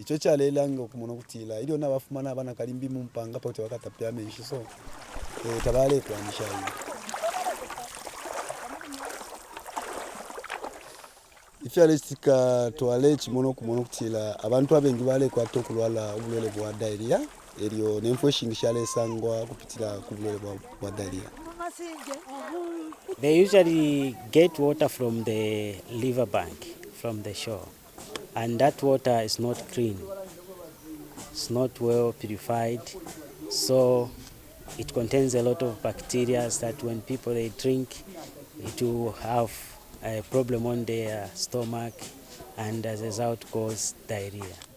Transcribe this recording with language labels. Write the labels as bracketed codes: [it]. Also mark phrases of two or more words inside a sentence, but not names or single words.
[bem] icho chalelanga okumona kutila ilio na bafumana abana kalimbi mumpanga pote wakatapya menshi so tabale kwanisha hiyo ifyalestika twale kimono kumono kutila abantu abengi bale kwato kulwala ubulwele bwa diarrhea elio nemfweshingisha lesangwa kupitila kubulwele bwa diarrhea. [en] They usually get water from the riverbank, from the shore, and that water is not clean. It's not well purified, so it contains a lot of bacteria that when people they drink, it will have a problem on their stomach, and as a result cause diarrhea.